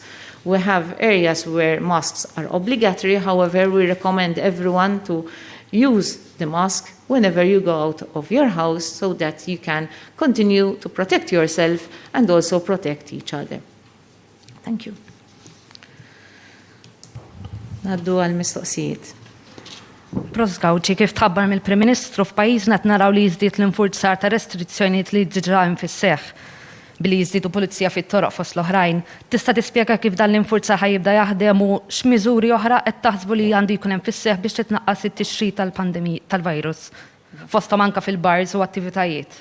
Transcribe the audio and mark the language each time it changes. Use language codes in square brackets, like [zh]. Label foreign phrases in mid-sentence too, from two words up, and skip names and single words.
[en] We have areas where masks are obligatory, however, we recommend everyone to use the mask whenever you go out of your house so that you can continue to protect yourself and also protect each other. Thank you. [mt] Naddu għal-mistoqsijiet. Proskawċi, kif tħabbar mill-Prim Ministru f'pajjiżna qed naraw li jiżdied l-infurzar ta' restrizzjonijiet li diġà fis-seħħ. billi jiżdiedu pulizija fit-toroq fost l-oħrajn. Tista' tispjega kif dan l-infurzar ħajibda jaħdem u x'miżuri oħra qed taħsbu li għandu jkun hemm fis-seħħ biex titnaqqas it-tixrid tal-virus fosthom anke fil-bars u attivitajiet.